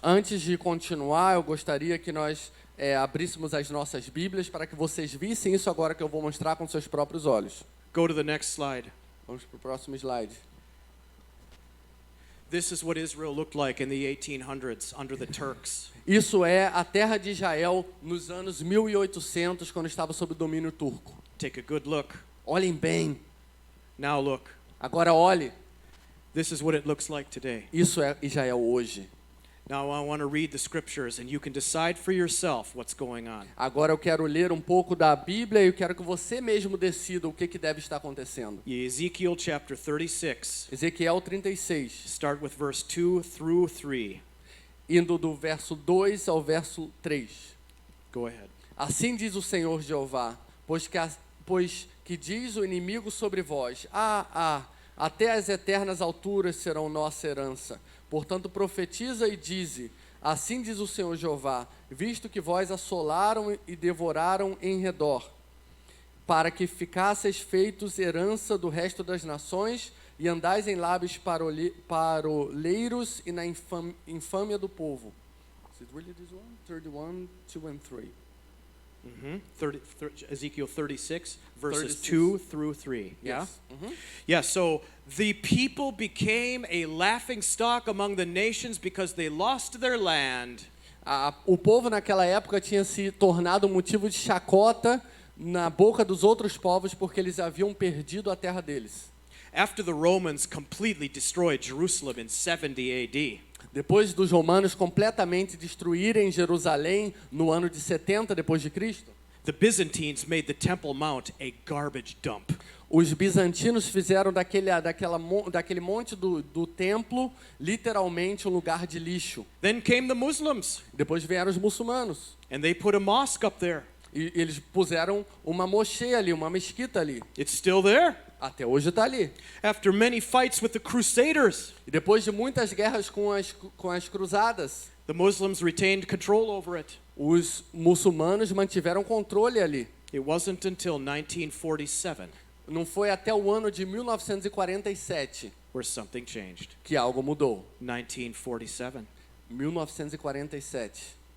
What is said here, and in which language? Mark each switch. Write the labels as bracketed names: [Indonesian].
[Portuguese] Antes de continuar, eu gostaria que nós abríssemos as nossas Bíblias para que vocês vissem isso agora que eu vou mostrar com seus próprios olhos. [English] Go to the next slide. [Portuguese] Vamos para o próximo slide. [English] This is what Israel looked like in the 1800s under the Turks. [Portuguese] Isso é a terra de Israel nos anos 1800, quando estava sob o domínio turco. [English] Take a good look. [Portuguese] Olhem bem. [English] Now look. [Portuguese] Agora olhe. [English] This is what it looks like today. [Portuguese] Isso é Israel hoje. [English] Now I want to read the scriptures and you can decide for yourself what's going on. [Portuguese] Agora eu quero ler um pouco da Bíblia e eu quero que você mesmo decida o que deve estar acontecendo. [English] Ezekiel chapter 36. [Portuguese] Ezequiel 36, [English] Start with verse 2 through 3. [Portuguese] indo do verso 2 ao verso 3. [English] Go ahead. [Portuguese] Assim diz o Senhor Jeová, pois que diz o inimigo sobre vós, até as eternas alturas serão nossa herança. Portanto, profetiza e dize, assim diz o Senhor Jeová, visto que vós assolaram e devoraram em redor, para que ficasseis feitos herança do resto das nações, e andais em lábios paroleiros e na infâmia do povo. [English] Is it really this one? 31, 2 and 3. Ezekiel 36, verses 36. 2 through 3. Yeah? Yes. Mhm. Yeah, so the people became a laughing stock among the nations because they lost their land. [Portuguese] O povo naquela época tinha se tornado motivo de chacota na boca dos outros povos porque eles haviam perdido a terra deles. [English] After the Romans completely destroyed Jerusalem in 70 AD, [Portuguese] Depois dos romanos completamente destruírem Jerusalém no ano de 70 depois de Cristo, [English] the Byzantines made the Temple Mount a garbage dump. [Portuguese] os bizantinos fizeram daquele monte do templo literalmente um lugar de lixo. [English] Then came the Muslims, [Portuguese] Depois vieram os muçulmanos [English] and they put a mosque up there. [Portuguese] e eles puseram uma mocheia ali, uma mesquita ali. [English] It's still there. [Portuguese] Até hoje está ali. [English] After many fights with the Crusaders, [Portuguese] E depois de muitas guerras com as cruzadas, [English] the Muslims retained control over it. [Portuguese] os muçulmanos mantiveram controle ali. [English] It wasn't until 1947 [Portuguese] Não foi até o ano de 1947 [English] where something changed. [Portuguese] que algo mudou. [English] 1947. [Portuguese] 1947.